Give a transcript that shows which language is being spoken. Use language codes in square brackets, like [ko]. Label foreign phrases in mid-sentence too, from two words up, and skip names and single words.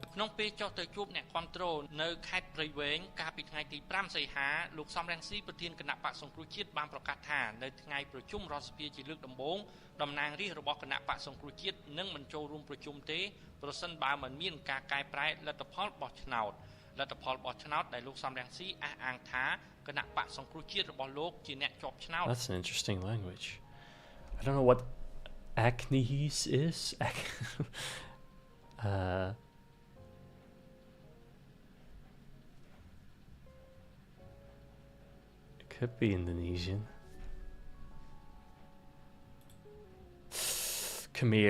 [km] ក្នុងពេលចុះទៅជួបអ្នកគាំទ្រនៅខេត្តព្រៃវែងកាលពីថ្ងៃទី5សីហាលោកសំរងស៊ីប្រធានគណៈបកសង្គ្រោះជាតិបានប្រកាសថានៅថ្ងៃប្រជុំរដ្ឋសភាជាលើកដំបូងតំណាងរាស្ត្ររបស់គណៈបកសង្គ្រោះជាតិនឹងមិនចូលរួមប្រជុំទេប្រសិនបើមិនមានការកែប្រែលទ្ធផលបោះឆ្នោតដែលលោកសំរងស៊ីអះអាងថាគណៈបកសង្គ្រោះជាតិរបស់លោកជាអ្នកជាប់ឆ្នោត [en] That's an interesting language. I don't know what Acnees is. It could be Indonesian. Khmer.